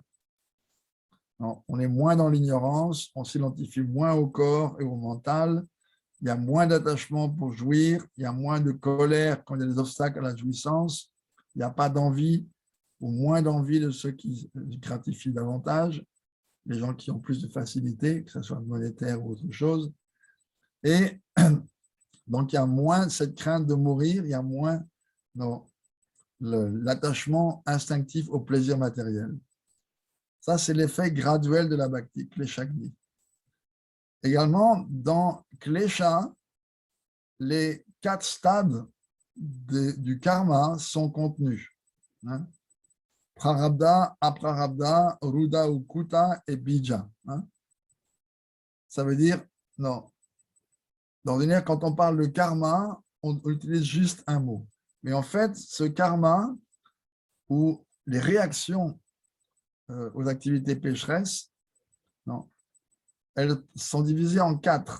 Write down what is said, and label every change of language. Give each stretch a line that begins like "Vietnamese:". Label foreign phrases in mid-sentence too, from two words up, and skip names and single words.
French: On est moins dans l'ignorance, on s'identifie moins au corps et au mental, il y a moins d'attachement pour jouir, il y a moins de colère quand il y a des obstacles à la jouissance, il n'y a pas d'envie ou moins d'envie de ceux qui gratifient davantage, les gens qui ont plus de facilité, que ce soit monétaire ou autre chose. Et donc, il y a moins cette crainte de mourir, il y a moins l'attachement instinctif au plaisir matériel. Ça, c'est l'effet graduel de la
Sanskrit: भक्ति, क्लेशघ्नी.
French: Également, dans klesha, les 4 stades du karma sont contenus.
Sanskrit: प्रारब्ध, अप्रारब्ध, रूढ ou कूट et बीज.
French: Ça veut dire, non. Dans l'univers, quand on parle de karma, on utilise juste un mot. Mais en fait, ce karma ou les réactions aux activités pécheresses, non, elles sont divisées en 4.